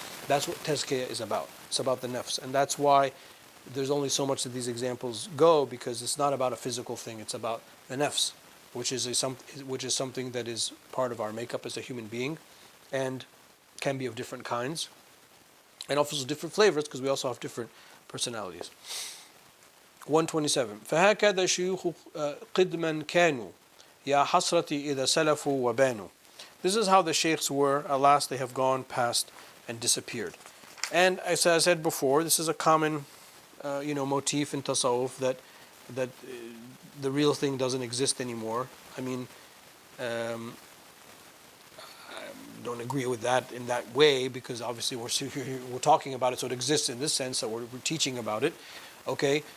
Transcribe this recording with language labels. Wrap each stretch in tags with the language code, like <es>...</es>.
<en>That's what tazkiyah is about. It's about the nafs. And that's why there's only so much that these examples go, because it's not about a physical thing, it's about the nafs, which is something that is part of our makeup as a human being and can be of different kinds and also different flavors, because we also have different personalities. 127.</en> <ar>فهكذا شيوخ قدما كانوا يا حسرتي إذا سلفوا وبانوا.</ar> <en>This is how the sheikhs were. Alas, they have gone past and disappeared. And as I said before, this is a common motif in tasawwuf that the real thing doesn't exist anymore. I mean, I don't agree with that in that way, because obviously we're talking about it, so it exists in this sense that we're teaching about it, okay?</en>